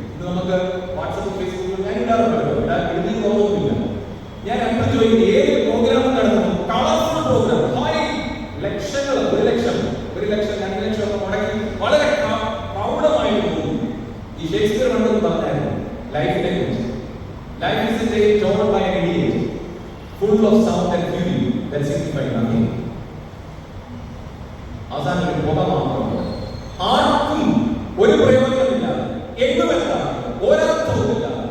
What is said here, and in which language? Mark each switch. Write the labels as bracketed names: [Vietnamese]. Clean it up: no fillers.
[Malayalam] ഇത് നമുക്ക് വാട്സപ്പ്, ഫേസ്ബുക്കിൽ ഞാൻ ഇടാറുണ്ടല്ലോ, ഇടുന്ന തോന്നുന്നില്ല. ഞാൻ എപ്പോൾ ചോദിക്കുന്നത് ഏത് പ്രോഗ്രാം നടത്തുന്നു? കളർഫുൾ പ്രോഗ്രാം, ലക്ഷങ്ങൾ, 1 ലക്ഷം, 2 ലക്ഷം ഒക്കെ മുടക്കി വളരെ പ്രൗഢമായി പോകുന്നു. ഈ ഷേക്സ്പിയർ കണ്ടെന്ന് പറഞ്ഞായിരുന്നു ലൈഫിനെ കുറിച്ച്. [English] Life is a day torn by an idiot, full of sound and fury that signify nothing. [Malayalam] അവസാനം ഒരു പുക മാത്രമാണ്. ആർക്കും ഒരു പ്രയോജനമില്ല, എങ്ങുമെത്താ, ഒരർത്ഥവുമില്ല.